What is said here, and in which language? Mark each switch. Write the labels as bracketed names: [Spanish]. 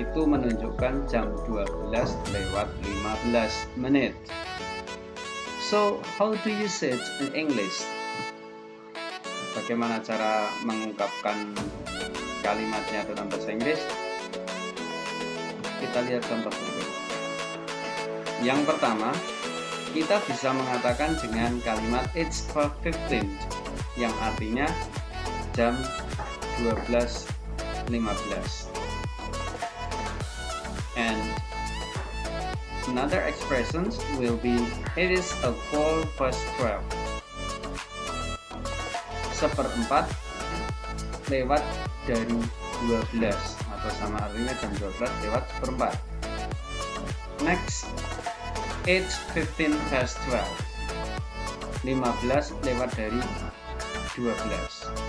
[Indonesian] Itu menunjukkan jam 12 lewat 15 menit. [English] So, how do you say it in English? [Indonesian] Bagaimana cara mengungkapkan kalimatnya dalam bahasa Inggris? Kita lihat contoh berikut. Yang pertama, kita bisa mengatakan dengan kalimat [English] it's 12:15 [Indonesian] yang artinya jam 12:15. [English] And another expression will be it is a 12:15. [Indonesian] 1/4 lewat dari 12 atau sama artinya jam 12 lewat 1/4. [English] Next, it's 15 past 12. [Indonesian] 15 lewat dari 12.